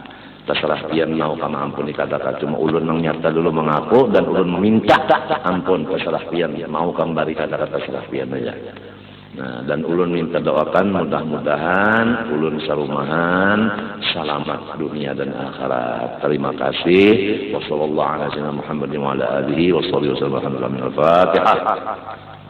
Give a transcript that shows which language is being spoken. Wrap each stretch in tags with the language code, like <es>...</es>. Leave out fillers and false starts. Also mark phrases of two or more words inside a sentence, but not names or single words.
<bjn>Terserah pian mau kama ampuni katakan cuma ulun nang nyata dulu mengaku dan ulun meminta ampun terserah pian mau kang bari kata-kata terserah pian aja. Nah, dan ulun minta doakan mudah-mudahan ulun sarumahan selamat dunia dan akhirat. Terima kasih.</bjn> <ar>وصلى الله على سيدنا محمد وعلى آله وسلم.</ar> <bjn>Al-Fatihah.</bjn>